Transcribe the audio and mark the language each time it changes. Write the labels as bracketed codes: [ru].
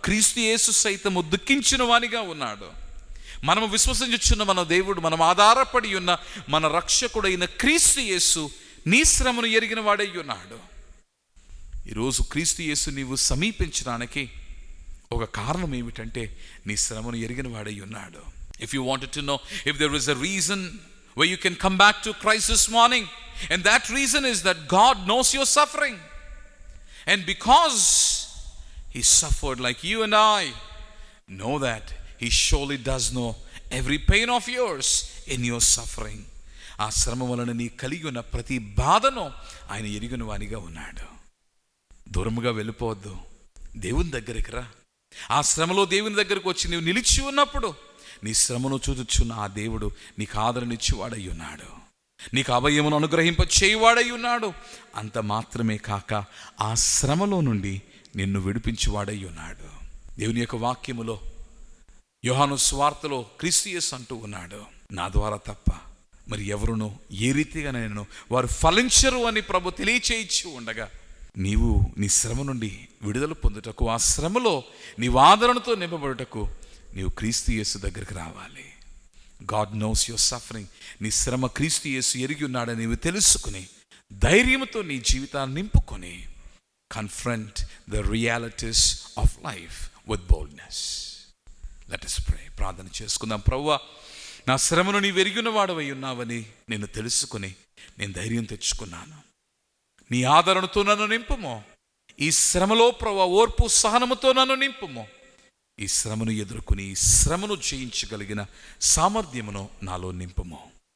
[te] క్రీస్తు యేసు సైతము దుఃఖించిన వానిగా ఉన్నాడు. మనము విశ్వసించుచున్న మన దేవుడు, మనం ఆధారపడి ఉన్న మన రక్షకుడైన క్రీస్తు యేసు నీ శ్రమను ఎరిగిన వాడై ఉన్నాడు. ఈరోజు క్రీస్తు యేసు నీవు సమీపించడానికి ఒక కారణం ఏమిటంటే, నీ శ్రమను ఎరిగిన వాడై ఉన్నాడు. [en] If you wanted to know if there is a reason where you can come back to Christ this morning, and that reason is that God knows your suffering, and because he suffered like you and I, know that he surely does know every pain of yours in your suffering. [te] ఆ శ్రమ వలన నీ కలిగి ఉన్న ప్రతి బాధను ఆయన ఎరిగిన వానిగా ఉన్నాడు. దూరముగా వెళ్ళిపోవద్దు, దేవుని దగ్గరికి రా. ఆ శ్రమలో దేవుని దగ్గరకు వచ్చి నీవు నిలిచి ఉన్నప్పుడు నీ శ్రమను చూచుచున్న ఆ దేవుడు నీకు ఆదరణిచ్చేవాడై ఉన్నాడు, నీకు అభయమును అనుగ్రహింప చేయువాడై ఉన్నాడు. అంత మాత్రమే కాక ఆ శ్రమలో నుండి నిన్ను విడిపించేవాడై ఉన్నాడు. దేవుని యొక్క వాక్యములో యోహాను సువార్తలో క్రీస్తు యేసు అంటూ ఉన్నాడు, నా ద్వారా తప్ప మరి ఎవరునూ ఏ రీతిగా నేను వారు ఫలించరు అని ప్రభు తెలియచేయించి ఉండగా, నీవు నీ శ్రమ నుండి విడుదల పొందుటకు, ఆ శ్రమలో నీ ఆదరణతో నింపబడుటకు నీవు క్రీస్తు యేసు దగ్గరికి రావాలి. [en] God knows your suffering. [te] నీ శ్రమ క్రీస్తు యేసు ఎరిగి ఉన్నాడని నీవు తెలుసుకుని ధైర్యంతో నీ జీవితాన్ని నింపుకొని [en] confront the realities of life with boldness. Let us pray. [te] ప్రార్థన చేసుకుందాం. ప్రభువా, నా శ్రమను నీవు ఎరిగిన వాడవై ఉన్నావని నేను తెలుసుకుని నేను ధైర్యం తెచ్చుకున్నాను. నీ ఆదరణతో నన్ను నింపుము. ఈ శ్రమలో ప్రభువా ఓర్పు సహనముతో నన్ను నింపుము. ఈ శ్రమను ఎదుర్కొని ఈ శ్రమను జయించగలిగిన సామర్థ్యమును నాలో నింపుము.